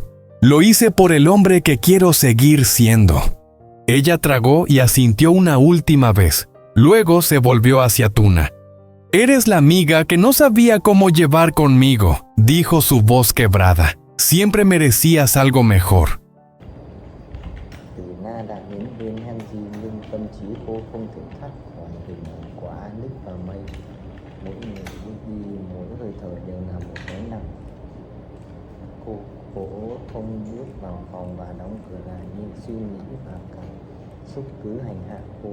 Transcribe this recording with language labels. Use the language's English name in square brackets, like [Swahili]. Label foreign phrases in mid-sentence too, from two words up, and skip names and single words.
[Spanish] Lo hice por el hombre que quiero seguir siendo». Ella tragó y asintió una última vez. Luego se volvió hacia Tuna. «Eres la amiga que no sabía cómo llevar conmigo», dijo su voz quebrada. «Siempre merecías algo mejor». [Vietnamese] Từ Na đã đến bên Henry, nhưng tâm trí cô không thể thoát khỏi hình ảnh của Alex và May. Mỗi người bước đi, mỗi hơi thở đều là một gánh nặng. Cô cố không bước vào phòng và đóng cửa lại, nhưng suy nghĩ và cảm xúc cứ hành hạ cô.